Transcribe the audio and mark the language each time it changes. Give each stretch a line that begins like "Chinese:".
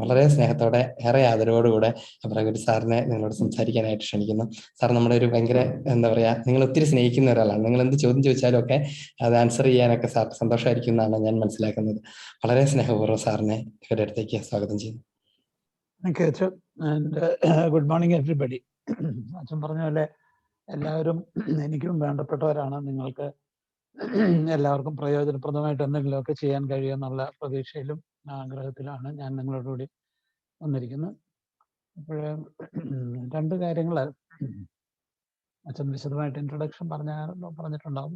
Malayalam: വളരെ സ്നേഹത്തോടെ ഏറെ ആദരവോടുകൂടെ അബ്രഹാം കുര്യൻ സാറിനെ നിങ്ങളോട് സംസാരിക്കാനായിട്ട് ക്ഷണിക്കുന്നു. സാർ നമ്മുടെ ഒരു ഭയങ്കര എന്താ പറയുക, നിങ്ങൾ ഒത്തിരി സ്നേഹിക്കുന്ന ഒരാളാണ്. നിങ്ങൾ എന്ത് ചോദ്യം ചോദിച്ചാലും ഒക്കെ അത് ആൻസർ ചെയ്യാനൊക്കെ സാർ സന്തോഷമായിരിക്കും എന്നാണ് ഞാൻ മനസ്സിലാക്കുന്നത്. വളരെ സ്നേഹപൂർവ്വം സാറിനെ ഇവരുടെ അടുത്തേക്ക് സ്വാഗതം ചെയ്യുന്നു.
English: Thank you, Achu. And good morning, everybody.
Malayalam: അച്ഛൻ പറഞ്ഞ പോലെ എല്ലാവരും എനിക്കും വേണ്ടപ്പെട്ടവരാണ്. നിങ്ങൾക്ക് എല്ലാവർക്കും പ്രയോജനപ്രദമായിട്ട് എന്തെങ്കിലുമൊക്കെ ചെയ്യാൻ കഴിയുമെന്നുള്ള പ്രതീക്ഷയിലും ആഗ്രഹത്തിലാണ് ഞാൻ നിങ്ങളോടുകൂടി വന്നിരിക്കുന്നത്. അപ്പോൾ രണ്ട് കാര്യങ്ങൾ അച്ഛൻ വിശദമായിട്ട് ഇൻട്രൊഡക്ഷൻ പറഞ്ഞിട്ടുണ്ടാവും.